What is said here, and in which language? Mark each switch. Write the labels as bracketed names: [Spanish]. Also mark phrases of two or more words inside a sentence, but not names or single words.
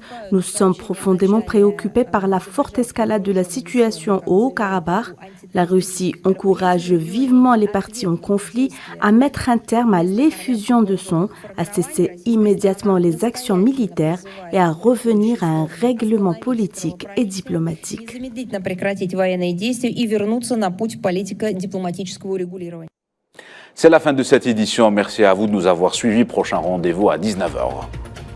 [French] Nous sommes profondément préoccupés par la forte escalade de la situation au Haut-Karabakh. La Russie encourage vivement les parties en conflit à mettre un terme à l'effusion de sang, à cesser immédiatement les actions militaires et à revenir à un règlement politique et diplomatique. [Russian] и вернуться на путь политико-дипломатического урегулирования. [French] C'est la fin de cette édition. Merci à vous de nous avoir suivis. Prochain rendez-vous à 19h.